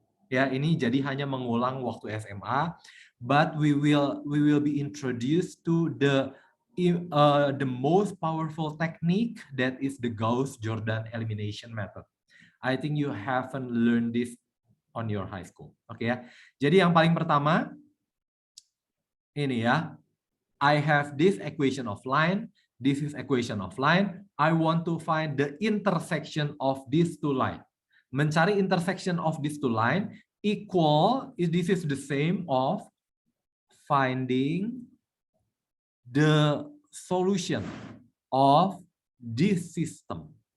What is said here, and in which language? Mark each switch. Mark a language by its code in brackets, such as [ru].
[id] Ya, ini jadi hanya mengulang waktu SMA, [en] but we will be introduced to the most powerful technique, that is the Gauss-Jordan elimination method. I think you haven't learned this on your high school. [id] Oke ya. Jadi yang paling pertama ini ya. [en] I have this equation of line. This is equation of line. I want to find the intersection of these two lines. Mencari intersection of these two lines equal, this is the same of finding the solution of this system.